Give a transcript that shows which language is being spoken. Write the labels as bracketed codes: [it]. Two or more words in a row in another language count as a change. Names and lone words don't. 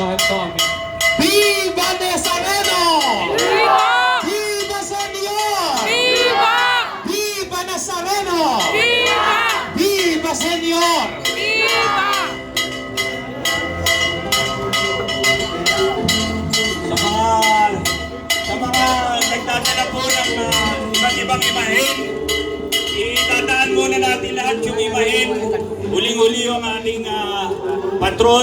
[es] Viva Nazareno! Viva! Viva Señor! Viva! Viva Nazareno! Viva! Viva Señor! Viva! [tl] Sa mga nagdadala po ng iba't ibang imahen, itadaan muna natin lahat yung imahen. Huling-huli yung ating patron.